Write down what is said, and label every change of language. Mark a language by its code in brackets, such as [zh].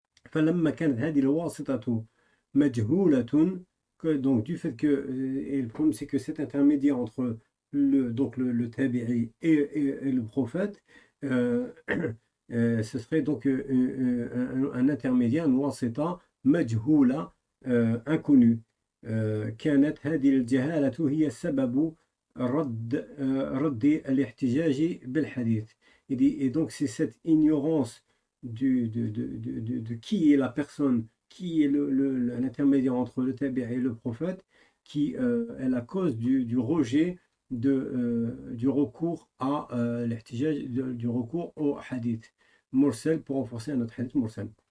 [ar] فلما كانت هذه الواسطة مجهولة, [fr] donc du fait que, et le problème c'est que cet intermédiaire entre le tabi'i et le prophète, ce serait donc un intermédiaire, un wasita, majhula, inconnu. [ar] كانت هذه الجهالة هي سبب رد الاحتجاج بالحديث. [fr] Et donc c'est cette ignorance de qui est la personne, qui est l'intermédiaire entre le tabi'i et le prophète, qui est la cause du rejet du recours à l'ihtijaj, du recours au hadith mursal pour renforcer un autre hadith mursal.